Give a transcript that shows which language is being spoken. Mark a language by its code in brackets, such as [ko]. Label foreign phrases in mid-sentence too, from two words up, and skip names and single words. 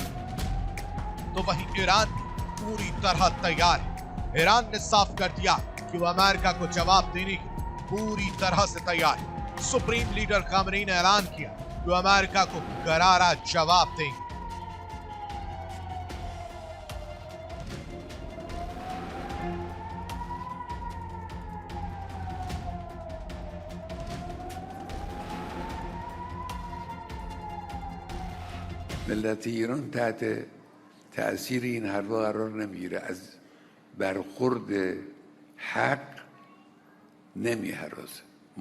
[hi] तो वहीं ईरान पूरी तरह तैयार है। ईरान ने साफ कर दिया कि वो अमेरिका को जवाब देने की पूरी तरह से तैयार है। सुप्रीम लीडर खामनेई ने ऐलान किया कि वो अमेरिका को करारा जवाब देंगे। [fa] ملت ایران تحت تأثیر این حرفا قرار نمیگیره، از برخورد حق نمیهرازه.